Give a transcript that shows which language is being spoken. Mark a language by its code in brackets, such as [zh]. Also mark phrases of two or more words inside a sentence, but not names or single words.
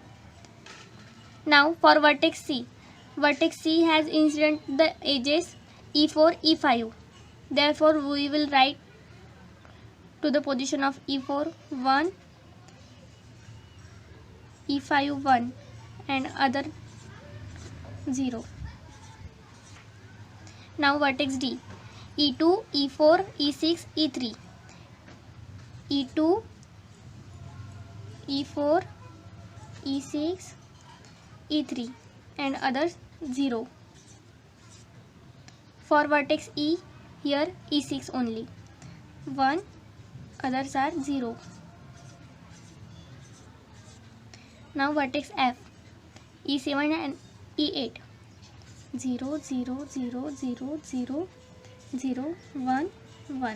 [en] Now for vertex C has incident the edges E4, E5, therefore we will write to the position of E4 1, E5 1 and other 0. Now vertex D, E2, E4, E6, E3, E2, E4, E6, E3 and others 0. For vertex E, here E6 only, 1, others are 0. Now vertex F, E7 and E8, 0, 0, 0, 0, 0, 0, 1, 1.